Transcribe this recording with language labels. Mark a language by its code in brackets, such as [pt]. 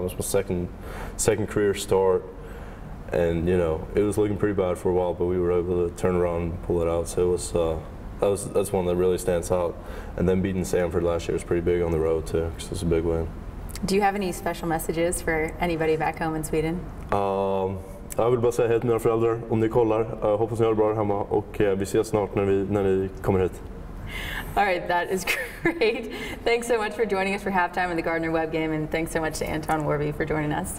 [en] It was my second career start, and you know it was looking pretty bad for a while, but we were able to turn around and pull it out. So it was that's one that really stands out. And then beating Sanford last year was pretty big on the road too, because it was a big win. Do you have any special messages for anybody back home in Sweden? [sv] Jag vill bara säga hej till mina föräldrar om ni kollar. Hoppas ni har det bra hemma och vi ses snart när ni kommer hit. [en] All right, that is great. Thanks so much for joining us for halftime in the Gardner Webb game, and thanks so much to Anton Wharby for joining us.